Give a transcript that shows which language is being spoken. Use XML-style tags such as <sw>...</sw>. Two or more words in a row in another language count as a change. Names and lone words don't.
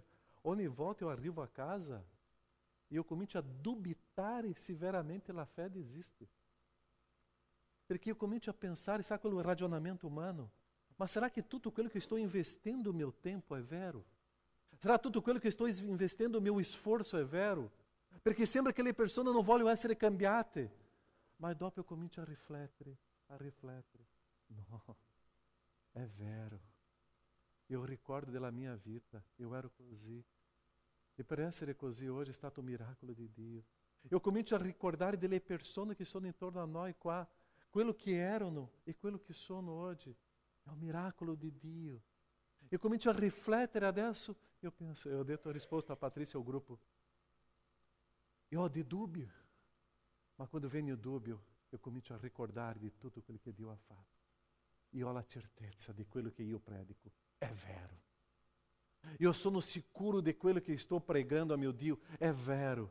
<it>Ogni volta eu arrivo a casa e eu comincio a dubitare se veramente la fede esiste. Perché eu comincio a pensare, sabe quel ragionamento umano? Ma será che tutto quello che sto investendo</it> <pt>o meu tempo</pt> <it>è vero? Será tutto quello che sto investendo</it> <pt>o meu esforço</pt> <it>è vero? Perché sembra che le persone non vogliono essere cambiate. Ma dopo eu comincio a riflettere. No, è vero. Eu ricordo della mia vita, eu ero così. E per essere così oggi è stato un miracolo di Dio. Eu comincio a ricordare delle persone che sono intorno a noi qua, quello che erano e quello che sono oggi. È un miracolo di Dio. Eu comincio a riflettere adesso, eu penso, eu ho detto a risposta a Patrícia ao gruppo, io ho di dubbio, ma quando viene il dubbio, eu comincio a ricordare di tutto quello che Dio ha fatto. Io ho la certezza di quello che io predico è vero. Eu sono sicuro di quello che sto pregando a mio Dio è vero.</it>